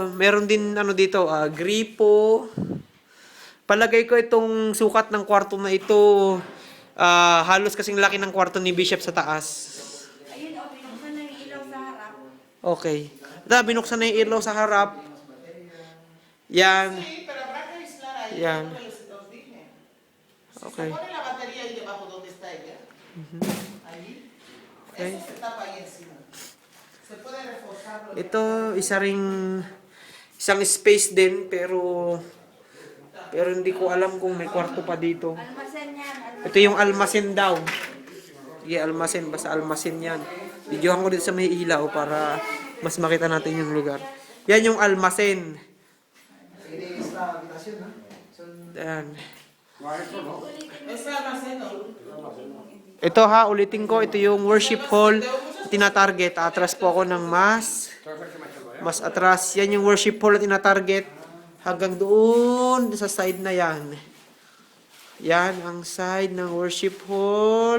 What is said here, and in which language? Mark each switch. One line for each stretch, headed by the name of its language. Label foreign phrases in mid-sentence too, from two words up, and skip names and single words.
Filipino: Meron din ano dito, gripo. Palagay ko itong sukat ng kwarto na ito, halos kasing laki ng kwarto ni Bishop sa taas. Ayun, binuksan na yung ilaw sa harap. Okay. Binuksan na yung ilaw sa harap. Yan.
Spanish: Sí, pero habrá que aislar ahí.
Filipino: Yan.
Spanish: Como los dije. Okay. Se pone la batería ahí debajo donde está ella. Ahí. Okay. Eso se tapa ahí encima. Se puede reforzarlo.
Filipino: Ito, isang space din, pero hindi ko alam kung may kwarto pa dito. Almasen yan. Ito yung almasen daw. Sige, almasen. Basta almasen yan. Videohan ko dito sa may ilaw para mas makita natin yung lugar. Yan yung almasen. Yan.
Spanish: Ese almacén, ¿no?
Filipino: Ito ulitin ko. Ito yung
English: worship hall.
Filipino: Tinatarget. Atras po ako ng mas atras. Yan yung
English: worship hall
Filipino: na tinatarget. Hanggang doon sa side na yan. Yan ang side ng
English: worship hall.